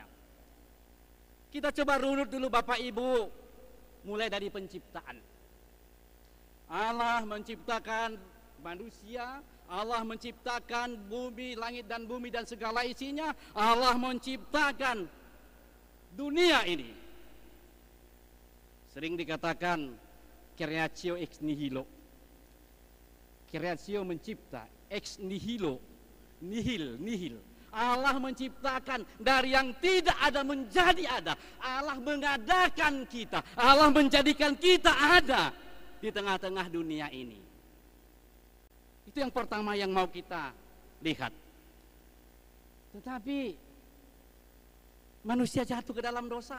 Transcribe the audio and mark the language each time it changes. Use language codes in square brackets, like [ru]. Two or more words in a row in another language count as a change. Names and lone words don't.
[id] Kita coba runut dulu Bapak Ibu, mulai dari penciptaan. Allah menciptakan manusia, Allah menciptakan bumi, langit dan bumi dan segala isinya. Allah menciptakan dunia ini. Sering dikatakan [la] creatio ex nihilo. [id] Creatio mencipta, [la] ex nihilo, nihil. [id] Allah menciptakan dari yang tidak ada menjadi ada. Allah mengadakan kita, Allah menjadikan kita ada di tengah-tengah dunia ini. Itu yang pertama yang mau kita lihat. Tetapi manusia jatuh ke dalam dosa.